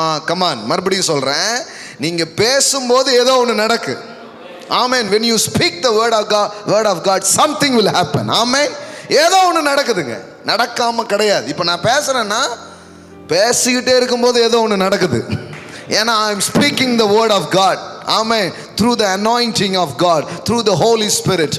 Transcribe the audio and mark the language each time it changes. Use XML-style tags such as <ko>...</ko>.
<ta>Come on, மறுபடியும் சொல்கிறேன், நீங்கள் பேசும்போது ஏதோ ஒன்று நடக்கு. ஆமென்.</ta> <en>when you speak the word of God something will happen.</en> <ta>ஆமென். ஏதோ ஒன்று நடக்குதுங்க, நடக்காமல் கிடையாது. இப்போ நான் பேசுகிறேன்னா பேசிக்கிட்டே இருக்கும்போது ஏதோ ஒன்று நடக்குது. ஏன்னா</ta> <en>I am speaking the word of God. Amen. through the anointing of God, through the Holy Spirit.</en>